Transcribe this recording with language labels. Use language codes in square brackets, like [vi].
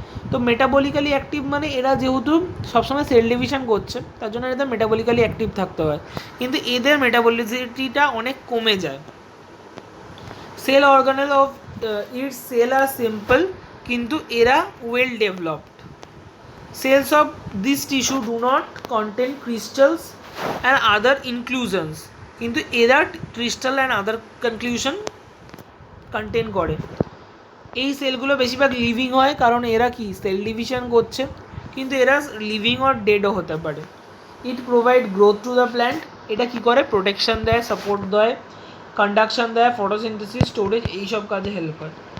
[bn] তো metabolically active মানে এরা যেহেতু সবসময় সেল ডিভিশন করছে তার জন্য এদের মেটাবলিক্যালি অ্যাক্টিভ থাকতে হয়, কিন্তু এদের মেটাবলিজিটিটা অনেক কমে যায়। [en] Cell organelle of its cell are simple, কিন্তু এরা well developed. Cells of this tissue do not contain crystals and other inclusions, [bn] কিন্তু এরা crystal and other conclusion contain করে। এই সেলগুলো বেশিরভাগ লিভিং হয়, কারণ এরা কি সেল ডিভিশন করছে, কিন্তু এরা লিভিং অর ডেডও হতে পারে। [en] it provide growth to the plant, [bn] এটা কি করে? প্রোটেকশন দেয়, সাপোর্ট দেয়, কন্ডাকশন দেয়, ফটোসিনথেসিস, স্টোরেজ, এইসব কাজে হেল্প করে।